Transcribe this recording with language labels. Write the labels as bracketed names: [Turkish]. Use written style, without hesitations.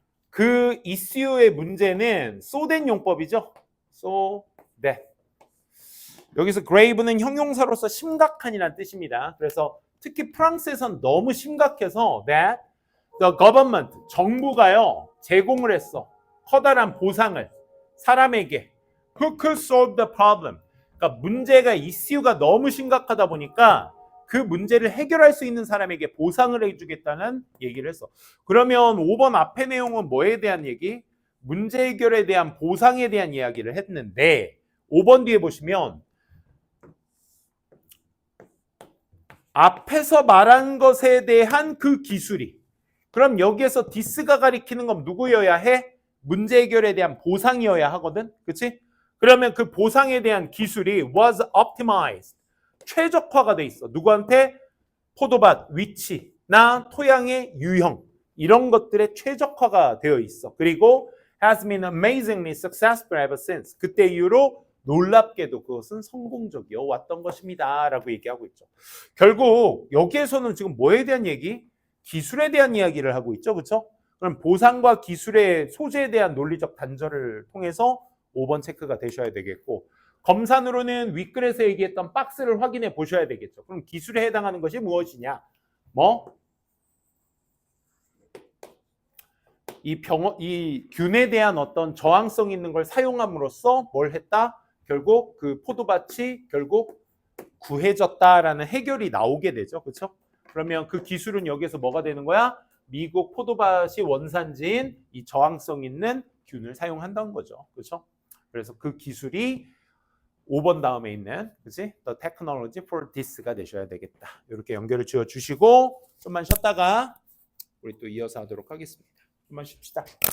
[Korean] 그 이슈의 문제는 [English] so that [Korean] 용법이죠. [English] so that. [Korean] 여기서 grave는 형용사로서 심각한이라는 뜻입니다. 그래서 특히 프랑스에선 너무 심각해서 [English] that the government, [Korean] 정부가요 제공을 했어. 커다란 보상을 사람에게 [English] who could solve the problem. [Korean] 그러니까 문제가 이슈가 너무 심각하다 보니까 그 문제를 해결할 수 있는 사람에게 보상을 해주겠다는 얘기를 했어. 그러면 5번 앞의 내용은 뭐에 대한 얘기? 문제 해결에 대한 보상에 대한 이야기를 했는데 5번 뒤에 보시면 앞에서 말한 것에 대한 그 기술이. 그럼 여기에서 this가 가리키는 건 누구여야 해? 문제 해결에 대한 보상이어야 하거든. 그치? 그러면 그 보상에 대한 기술이 [English] was optimized. [Korean] 최적화가 돼 있어. 누구한테? 포도밭 위치나 토양의 유형. 이런 것들의 최적화가 되어 있어. [English] 그리고 has been amazingly successful ever since. [Korean] 그때 이후로 놀랍게도 그것은 성공적이어 왔던 것입니다. 라고 얘기하고 있죠. 결국 여기에서는 지금 뭐에 대한 얘기? 기술에 대한 이야기를 하고 있죠. 그렇죠? 그럼 보상과 기술의 소재에 대한 논리적 단절을 통해서 5번 체크가 되셔야 되겠고, 검산으로는 윗글에서 얘기했던 박스를 확인해 보셔야 되겠죠. 그럼 기술에 해당하는 것이 무엇이냐? 이 균에 대한 어떤 저항성 있는 걸 사용함으로써 뭘 했다? 결국 그 포도밭이 결국 구해졌다라는 해결이 나오게 되죠. 그렇죠? 그러면 그 기술은 여기에서 뭐가 되는 거야? 미국 포도밭이 원산지인 이 저항성 있는 균을 사용한다는 거죠. 그렇죠? 그래서 그 기술이 5번 다음에 있는, 그치? [English] The technology for this가 [Korean] 되셔야 되겠다. 이렇게 연결을 지어 주시고 좀만 쉬었다가 우리 또 이어서 하도록 하겠습니다. 좀만 쉽시다.